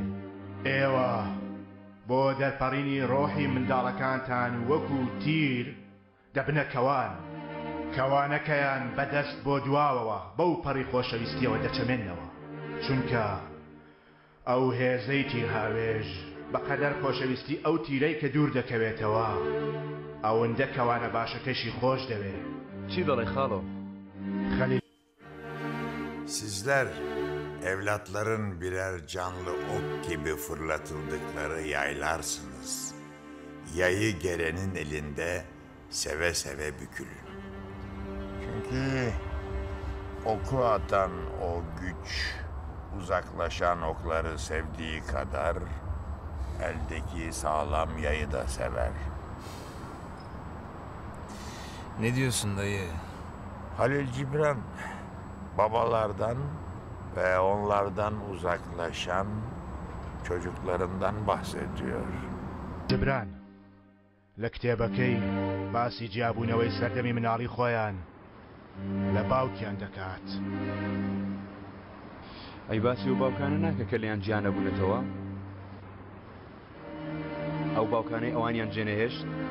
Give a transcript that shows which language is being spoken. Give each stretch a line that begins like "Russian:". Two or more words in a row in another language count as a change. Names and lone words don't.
Central Kurdish: ئێوە بۆ دەرپەڕینی ڕۆحی منداڵەکانتان وەکو تیر دەبنە کەوانەکەیان بەدەست بۆ دواوەوە بەو پەڕی خۆشەویستیەوە دەچەمێنەوە، چونکە ئەو هێزەی تیر هاوێژ بەقەدەر خۆشەویستی ئەو تیرەی کە دوور دەکەوێتەوە ئەوەندە کەوانە باشەکەشی خۆش دەوێت. چی دەڵێ خاڵۆ؟
Turkish: Sizler evlatların birer canlı ok gibi fırlatıldıkları yaylarsınız. Yayı gelenin elinde seve seve bükülün. Çünkü oku atan o güç uzaklaşan okları sevdiği kadar eldeki sağlam yayı da sever. Ne diyorsun dayı? Halil Cibran babalardan ve onlardan uzaklaşan çocuklarından bahsediyor.
Central Kurdish: Cibran لە کتێبەکەی باسی جیابوونەوەی سەردەمی مناڵی خۆیان لە باوکیان دەکات. ئەی باسی و باوکانە ناکە کە لەیان گیانە بوونەتەوە؟ ئەو باوکانەی ئەوانیان جێنەهێشت؟